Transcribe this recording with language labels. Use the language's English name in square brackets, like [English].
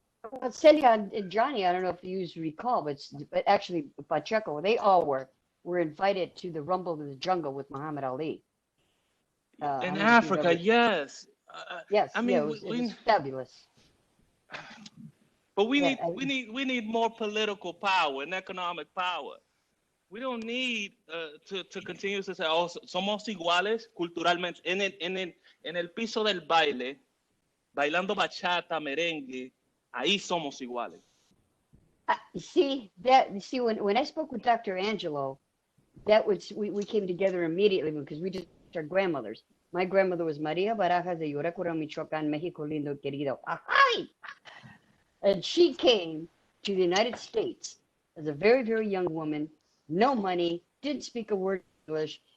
[English] Well, Celia and Johnny, I don't know if you recall, but actually Pacheco, they all were invited to the Rumble in the Jungle with Muhammad Ali. In Africa, yes. Yes, I mean, yeah, it was fabulous. But we need more political power and economic power. We don't need to continue to say, oh, [Spanish] somos iguales culturalmente. En el piso del baile, bailando bachata, merengue, ahí somos iguales. [English] When I spoke with Dr. Angelo, we came together immediately because we just our grandmothers. My grandmother was Maria Barajas de Yurecura, Michoacán, [Spanish] Mexico lindo querido. Ay! [English] And she came to the United States as a very, very young woman, no money, didn't speak a word of English.